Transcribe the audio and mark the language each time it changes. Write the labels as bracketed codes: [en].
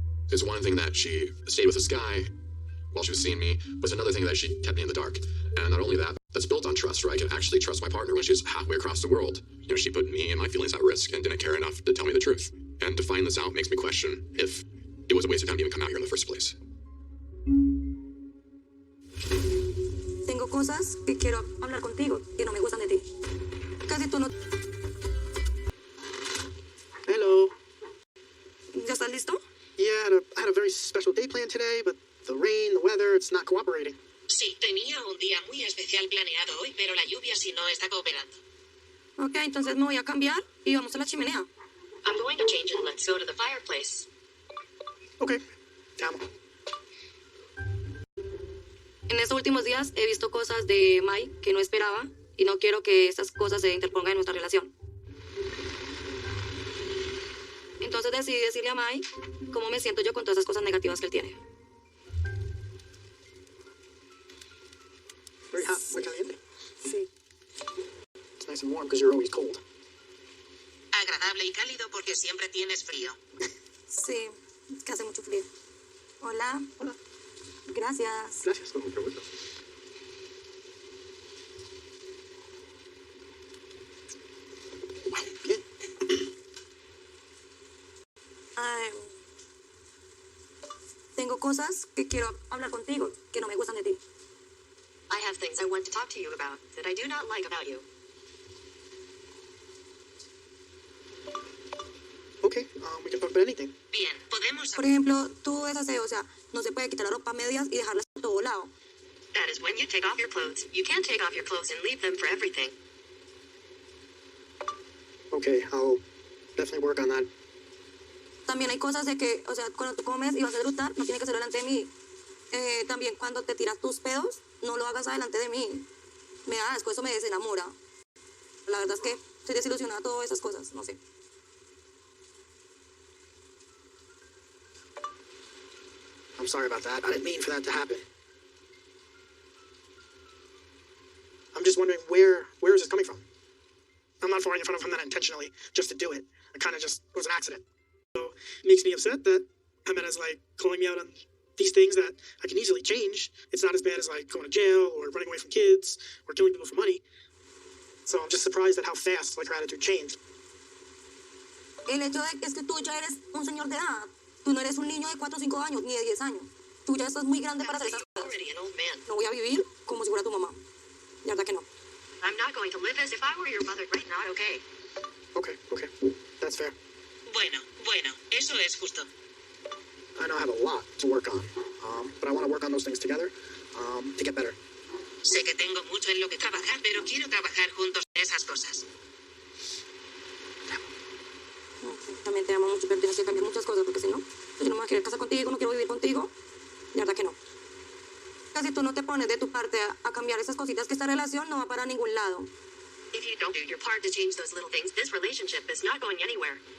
[en] It's one thing that she stayed with this guy while she was seeing me, was another thing that she kept me in the dark. And not only that, that's built on trust, where I can actually trust my partner when she's halfway across the world. You know, she put me and my feelings at risk and didn't care enough to tell me the truth. And to find this out makes me question if it was a waste of time to even come out here in the first place. [es] Tengo cosas que quiero hablar contigo que no me gustan de ti. Casi tú no... [en] Hello. [es] ¿Ya estás listo? [en] Yeah, I had a very special day planned today, but the rain, the weather, it's not cooperating. [es] Sí, tenía un día muy especial planeado hoy, pero la lluvia sí no está cooperando. Ok, entonces me voy a cambiar y vamos a la chimenea. [en] I'm going to change and let's go to the fireplace. [es] Okay, te amo. En estos últimos días he visto cosas de Mai que no esperaba y no quiero que estas cosas se interpongan en nuestra relación. Entonces decidí decirle a Mai cómo me siento yo con todas esas cosas negativas que él tiene. [en] Very hot, [es] muy caliente. Sí. [en] It's nice and warm because you're always cold. [es] Agradable y cálido porque siempre tienes frío. Sí, es que hace mucho frío. Hola. Hola. Gracias. Gracias, con mucho gusto. Bien. Tengo cosas que quiero hablar contigo que no me gustan de ti. [en] I have things I want to talk to you about that I do not like about you. Okay, we can talk about anything. [es] Bien, podemos... Por ejemplo, tú es aseo, o sea, no se puede quitar la ropa a medias y dejarla por todo lado. [en] That is when you take off your clothes. You can't take off your clothes and leave them for everything. Okay, I'll definitely work on that. [es] También hay cosas de que, o sea, cuando tú comes y vas a eructar, no tienes que hacerlo delante de mí. También cuando te tiras tus pedos, no lo hagas adelante de mí. Me da asco, eso me desenamora. La verdad es que estoy desilusionada de todas esas cosas, no sé. [en] I'm sorry about that. I didn't mean for that to happen. I'm just wondering where is this coming from? I'm not falling in front of him intentionally just to do it. It kind of just was an accident. So it makes me upset that Jimena's like calling me out on these things that I can easily change. It's not as bad as like going to jail or running away from kids or killing people for money. So I'm just surprised at how fast like her attitude changed. [es] El hecho es que tú ya eres un señor de edad. Tú no eres un niño de 4 o 5 años, ni de 10 años. Tú ya estás muy grande para hacer esas cosas. No voy a vivir como si fuera tu mamá. La verdad que no. [en] I'm not going to live as if I were your mother right now, okay? Okay. That's fair. [es] Bueno, eso es justo. [en] I know I have a lot to work on, but I want to work on those things together to get better. [es] Sé que tengo mucho en lo que trabajar, pero quiero trabajar juntos en esas cosas. También te amo mucho, pero tienes que cambiar muchas cosas, porque si no, yo no me voy a querer casar contigo, no quiero vivir contigo. La verdad que no. Que si tú no te pones de tu parte a cambiar esas cositas, que esta relación no va para ningún lado. [en] If you don't do your part to change those little things, this relationship is not going anywhere.